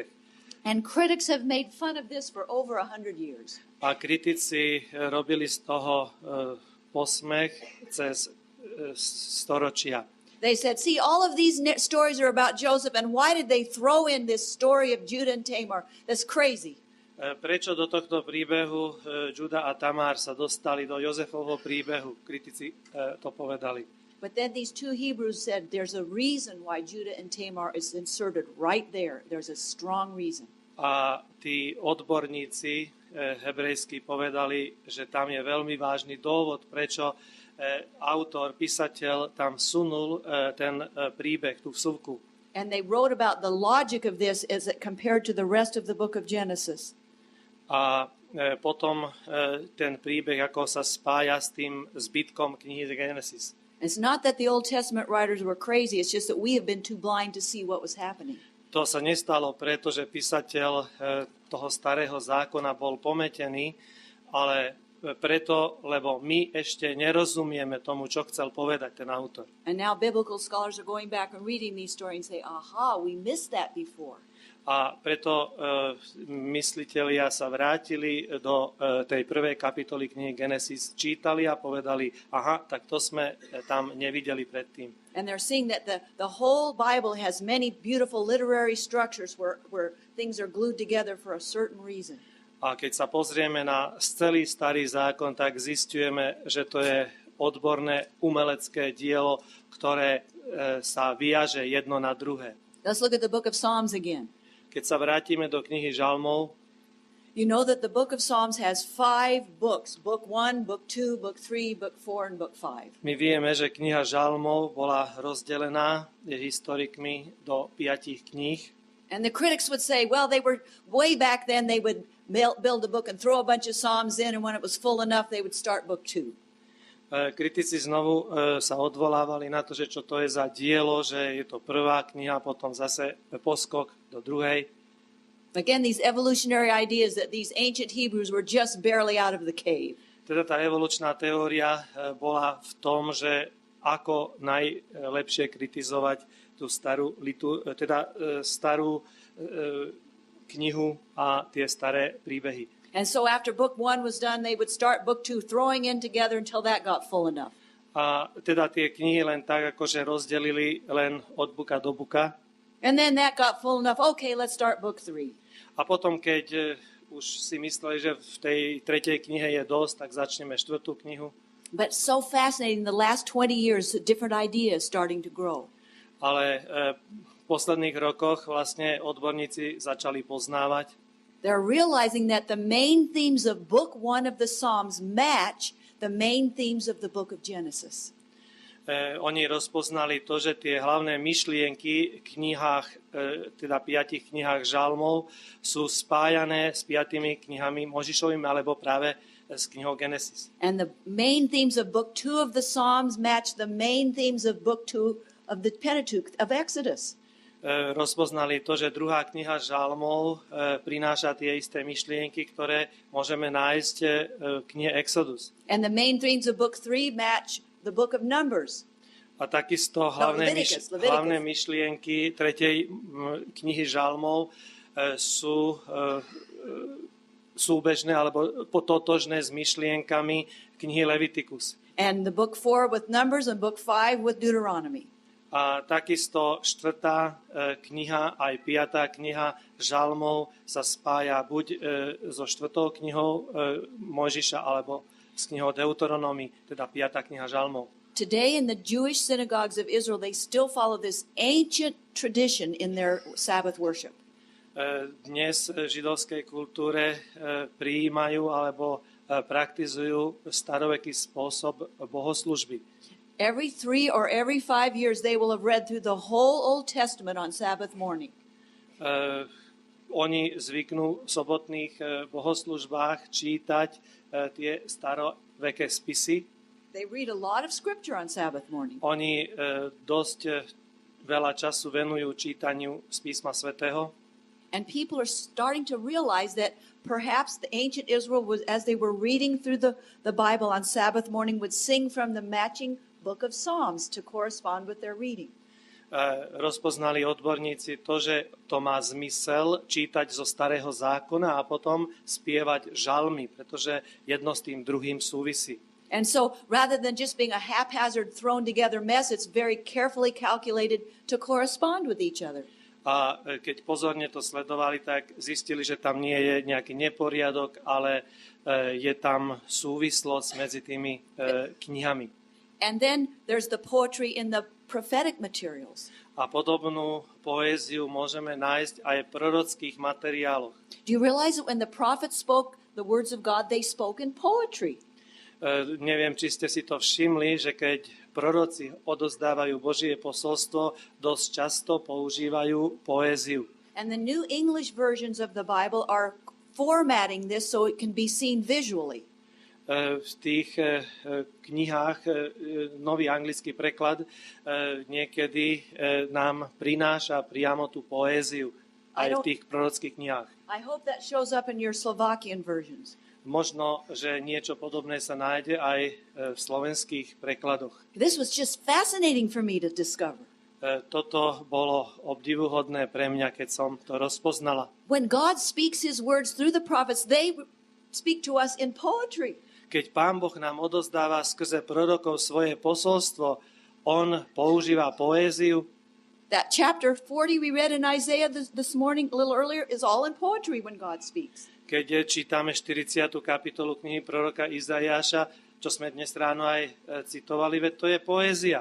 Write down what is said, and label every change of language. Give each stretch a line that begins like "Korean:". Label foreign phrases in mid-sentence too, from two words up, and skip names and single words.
English: And critics have made fun of this for over 100 years.
Slovak: A kritici robili z toho posmech cez storočia.
English: They said, see, all of these stories are about Joseph, and why did they throw in this story of Judah and Tamar? That's crazy.
Slovak: Prečo do tohto príbehu Juda a Tamar sa dostali do Jozefovho príbehu? Kritici to povedali.
English: But then these two Hebrews said, there's a reason why Judah and Tamar is inserted right there. There's a strong reason.
Slovak: A tí odborníci hebrejskí povedali, že tam je veľmi vážny dôvod, prečo autor, písateľ tam vsunul ten príbeh, tú vsuvku.
English: And they wrote about the logic of this as it compared to the rest of the book of Genesis.
Slovak: A potom ten príbeh, ako sa spája s tým zbytkom knihy Genesis.
English: It's not that the Old Testament writers were crazy, it's just that we have been too blind to see what was happening.
Slovak: To sa nestalo preto, že písateľ toho starého zákona bol pometený, ale preto, lebo my ešte nerozumieme tomu, čo chcel povedať ten autor.
English: And now biblical scholars are going back and reading these stories and say, aha, we missed that before.
Slovak: A preto myslitelia sa vrátili do tej prvej kapitoly knihy Genesis, čítali a povedali, aha, tak to sme tam nevideli predtým.
English: And they're seeing that the whole Bible has many beautiful literary structures where things are glued together for a certain reason.
Slovak: A keď sa pozrieme na celý starý zákon, tak zistujeme, že to je odborné umelecké dielo, ktoré sa viaže jedno na druhé.
English: Let's look at the book of Psalms again.
Slovak: Keď sa vrátime do knihy Žalmov,
English: you know that the book of Psalms has 5 books. Book 1, book 2, book 3, book 4, and book 5.
Slovak: my vieme, že kniha Žalmov bola rozdelená historikmi do 5 kníh.
English: And the critics would say, well, they were way back then, they would build a book and throw a bunch of Psalms in, and when it was full enough, they would start book 2.
Slovak: Kritici znovu sa odvolávali na to, že čo to je za dielo, že je to prvá kniha, potom zase poskok do druhej.
English: Again, these evolutionary ideas that these ancient Hebrews were just barely out of the cave.
Slovak: Teda tá evolučná teória bola v tom, že ako najlepšie kritizovať tú starú knihu a tie staré príbehy.
English: And so after book 1 was done, they would start book 2, throwing in together until that got full enough.
Slovak: A teda tie knihy len tak, akože rozdelili len od buka do buka.
English: And then that got full enough. Okay, let's start book 3.
Slovak: A potom, keď už si mysleli, že v tej tretej knihe je dosť, tak začneme štvrtú knihu.
English: But so fascinating, the last 20 years, different ideas starting to grow.
Slovak: Ale v posledných rokoch vlastne odborníci začali poznávať.
English: They're realizing that the main themes of book 1 of the Psalms match the main themes of the book of Genesis.
Slovak: Oni rozpoznali to, že tie hlavné myšlienky v knihách, teda 5 knihách Žalmov, sú spájané s 5 knihami Možišovými alebo práve s knihou Genesis.
English: And the main themes of book 2 of the Psalms match the main themes of book 2 of the Pentateuch of Exodus.
Slovak: Rozpoznali to, že druhá kniha Žalmov prináša tie isté myšlienky, ktoré môžeme nájsť v knihe Exodus.
English: And the main themes of book 3 match the book of Numbers.
Slovak: A takisto hlavné myšlienky tretej knihy Žalmov sú súbežné alebo totožné s myšlienkami knihy Leviticus.
English: And the book 4 with Numbers and book 5 with Deuteronomy.
Slovak: A takisto štvrtá kniha, aj piatá kniha Žalmov sa spája buď so štvrtou knihou Mojžiša, alebo s knihou Deuteronomy, teda piatá kniha Žalmov.
English: Today in the Jewish synagogues of Israel, they still follow this ancient tradition in their Sabbath worship.
Slovak: Dnes v židovskej kultúre prijímajú alebo praktizujú staroveký spôsob bohoslužby.
English: Every 3 or every 5 years, they will have read through the whole Old Testament on Sabbath morning.
Slovak: Oni zvyknú v sobotných bohoslužbách čítať tie staroveké spisy.
English: They read a lot of scripture on Sabbath morning.
Slovak: Oni dosť veľa času venujú čítaniu z písma svätého.
English: And people are starting to realize that perhaps the ancient Israel, was, as they were reading through the Bible on Sabbath morning, would sing from the matching book of Psalms to correspond with their reading.
Slovak: Rozpoznali odborníci to, že to má zmysel čítať zo Starého zákona a potom spievať žalmy, pretože jedno s tým druhým súvisí.
English: And so rather than just being a haphazard thrown together mess, it's very carefully calculated to correspond with each other.
Slovak: A keď pozorne to sledovali, tak zistili, že tam nie je nejaký neporiadok, ale je tam súvislosť medzi tými knihami.
English: And then there's the poetry in the prophetic materials.
Slovak: A podobnú poéziu môžeme nájsť aj v prorockých materiáloch.
English: Do you realize that when the prophets spoke the words of God, they spoke in poetry?
Slovak: Neviem, či ste si to všimli, že keď proroci odozdávajú Božie posolstvo, dosť často používajú poéziu.
English: And the New English versions of the Bible are formatting this so it can be seen visually.
Slovak: V tých knihách, nový anglický preklad niekedy nám prináša priamo tú poéziu aj v tých prorockých knihách.
English: I hope that shows up in your Slovakian versions.
Slovak: Možno, že niečo podobné sa nájde aj v slovenských prekladoch.
English: This was just fascinating for me to discover.
Slovak: Toto bolo obdivuhodné pre mňa, keď som to rozpoznala.
English: When God speaks his words through the prophets, they speak to us in poetry.
Slovak: Keď Pán Boh nám odozdáva skrze prorokov svoje posolstvo, on používa poéziu.
English: That chapter 40 we read in Isaiah this morning, a little earlier, is all in poetry when God speaks.
Slovak: Keď čítame 40. kapitolu knihy proroka Izaiáša, čo sme dnes ráno aj citovali, veď to je poézia.